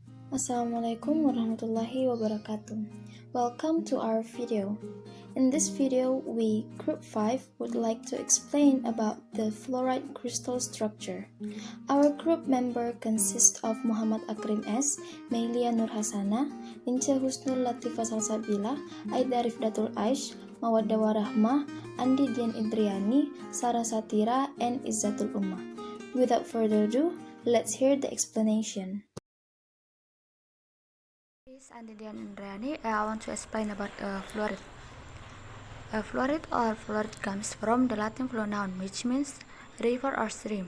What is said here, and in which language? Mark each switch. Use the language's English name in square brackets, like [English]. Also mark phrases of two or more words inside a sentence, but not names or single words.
[Arabic] السلام عليكم ورحمة الله وبركاته. [English] Welcome to our video. In this video, we, Group 5, would like to explain about the fluoride crystal structure. Our group member consists of Muhammad Akrim S., Meilia Nur Hasana, Ince Husnul Latifah Salsabila, Aida Rifdatul Aish, Mawaddah Warahmah, Andi Dian Indriani, Sarah Satira, and Izzatul Ummah. Without further ado, let's hear the explanation. Andi Dian Indriani. I want to explain about fluoride. Fluoride or fluoride comes from the Latin flow noun, which means river or stream.